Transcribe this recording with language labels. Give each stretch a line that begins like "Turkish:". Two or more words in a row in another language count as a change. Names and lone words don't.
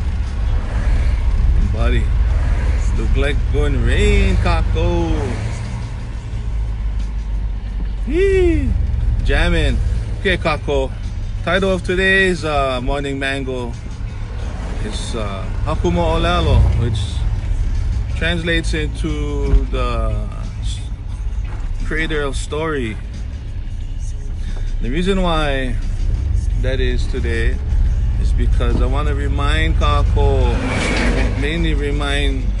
English: Buddy. Look like going rain, Kako. Yee. Jamming. Okay, Kako. Title of today's morning mango is
Hawaiian: Haku moʻolelo,
English: which translates into the creator of story. The reason why that is today is because I want to remind Kako, mainly remind